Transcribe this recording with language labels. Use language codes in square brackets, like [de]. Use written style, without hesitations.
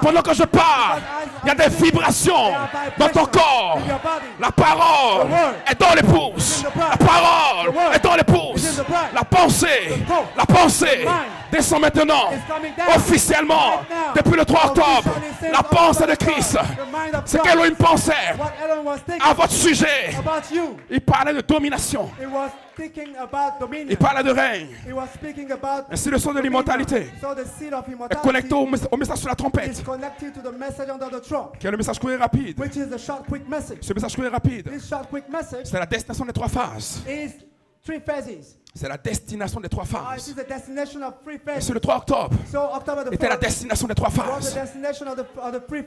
[fr] pendant que je parle, il y a des vibrations dans ton corps. [en] In your body. [fr] La parole est dans l'épouse. La parole est dans l'épouse. La pensée descend maintenant officiellement depuis le 3 octobre. La pensée de Christ. C'est qu'Elohim pensait [en] What Ellen was thinking [fr] à votre sujet. [en] about you, [fr] Il parlait de domination. [en] he was thinking about dominion. [fr] Il parlait de règne. [en] He was speaking about [fr] Ainsi le son de l'immortalité [en] so the seed of [fr] est [en] immortality [fr] connecté au message sur la [en] is [fr] trompette. [en] connected to the message under the throne, [fr] Qui est le message court et rapide. [en] which is the short, quick message. [fr] Ce message court et rapide, [en] This short, quick message [fr] c'est la destination des 3 phases. [en] is 3 phases. [fr] C'est la destination des trois [en] It [fr] phases. [en] is the destination of three [fr] Et [en] phases. [fr] c'est le 3 octobre. [en] So October the [fr] Était la [en] 4th [fr] destination des trois [en] was the [fr] phases. [en] destination of the three